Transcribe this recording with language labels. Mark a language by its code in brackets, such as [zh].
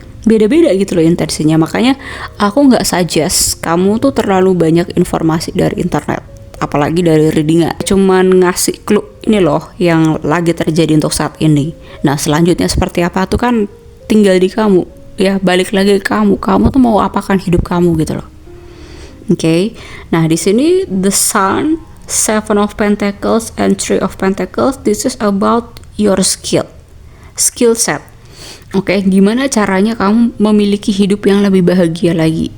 [id] Beda-beda gitu loh intensinya. Makanya aku nggak suggest kamu tuh terlalu banyak informasi dari internet, apalagi dari readingan. Cuman ngasih clue ini loh yang lagi terjadi untuk saat ini. Nah selanjutnya seperti apa tuh kan tinggal di kamu ya, balik lagi ke kamu tuh mau apakan hidup kamu gitu loh. Oke. Nah di sini [en] the Sun, Seven of Pentacles, and Three of Pentacles, this is about your skill set. [id] Oke, gimana caranya kamu memiliki hidup yang lebih bahagia lagi?